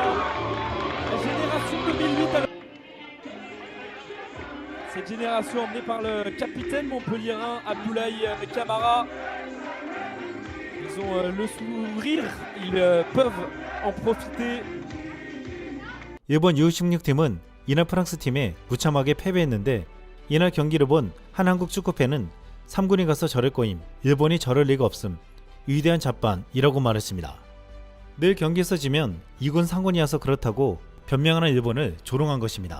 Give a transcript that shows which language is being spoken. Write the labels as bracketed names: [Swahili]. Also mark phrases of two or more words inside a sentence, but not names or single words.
[French] La génération 2008. Cette génération emmenée par le capitaine montpellierin Abdoulaye Camara. Ils ont le sourire, ils peuvent en profiter. [Korean] 일본 U16팀은 이날 프랑스 팀에 무참하게 패배했는데 이날 경기를 본 한 한국 축구팬은 3군이 가서 저럴 거임, 일본이 저럴 리가 없음, 위대한 잡반이라고 말했습니다. 늘 경기에서 지면 2군 상군이 와서 그렇다고 변명하는 일본을 조롱한 것입니다.